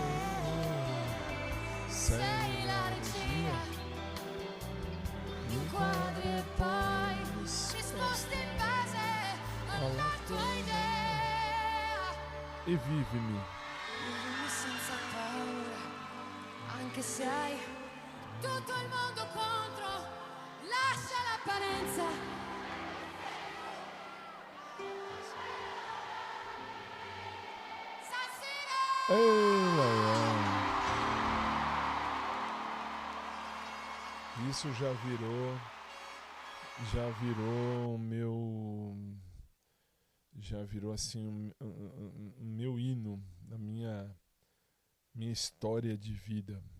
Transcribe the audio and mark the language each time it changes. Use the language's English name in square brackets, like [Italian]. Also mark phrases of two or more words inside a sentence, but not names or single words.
[Italian] Sei la regia, inquadri e poi risposte in base alla tua idea. e vivimi. Vivimi senza paura, anche se hai tutto il mondo contro. Lascia l'apparenza. [Portuguese] Isso já virou assim um meu hino, a minha história de vida, né?